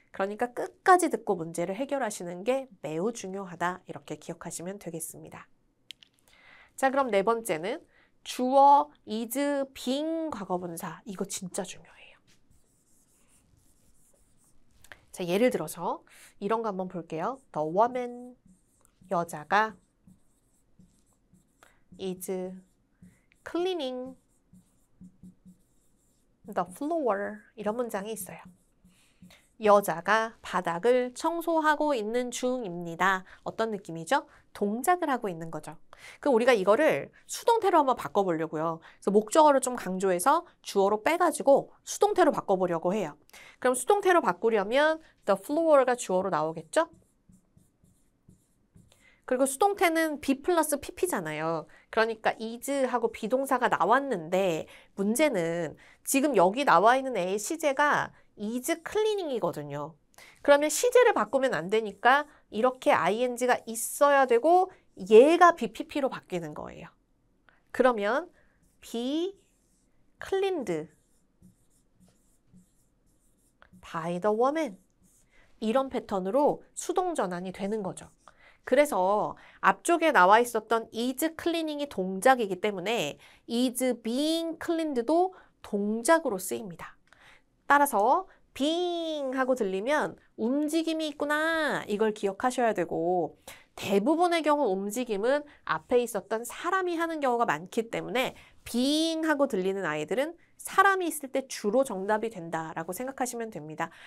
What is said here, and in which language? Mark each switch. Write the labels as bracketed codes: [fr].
[ko] 그러니까 끝까지 듣고 문제를 해결하시는 게 매우 중요하다. 이렇게 기억하시면 되겠습니다. 자, 그럼 네 번째는 주어, is, being 과거분사. 이거 진짜 중요해요. 자, 예를 들어서 이런 거 한번 볼게요. [en] The woman, [ko] 여자가 [en] is cleaning the floor. [ko] 이런 문장이 있어요. 여자가 바닥을 청소하고 있는 중입니다. 어떤 느낌이죠? 동작을 하고 있는 거죠. 그럼 우리가 이거를 수동태로 한번 바꿔보려고요. 그래서 목적어를 좀 강조해서 주어로 빼가지고 수동태로 바꿔보려고 해요. 그럼 수동태로 바꾸려면 the floor가 주어로 나오겠죠? 그리고 수동태는 be 플러스 pp잖아요. 그러니까 is하고 비동사가 나왔는데 문제는 지금 여기 나와 있는 A의 시제가 is cleaning이거든요. 그러면 시제를 바꾸면 안 되니까 이렇게 ing가 있어야 되고 얘가 BPP로 바뀌는 거예요. 그러면 [en] be cleaned by the woman. [ko] 이런 패턴으로 수동 전환이 되는 거죠. 그래서 앞쪽에 나와 있었던 is cleaning이 동작이기 때문에 is being cleaned도 동작으로 쓰입니다. 따라서 being 하고 들리면 움직임이 있구나 이걸 기억하셔야 되고 대부분의 경우 움직임은 앞에 있었던 사람이 하는 경우가 많기 때문에 being 하고 들리는 아이들은 사람이 있을 때 주로 정답이 된다라고 생각하시면 됩니다.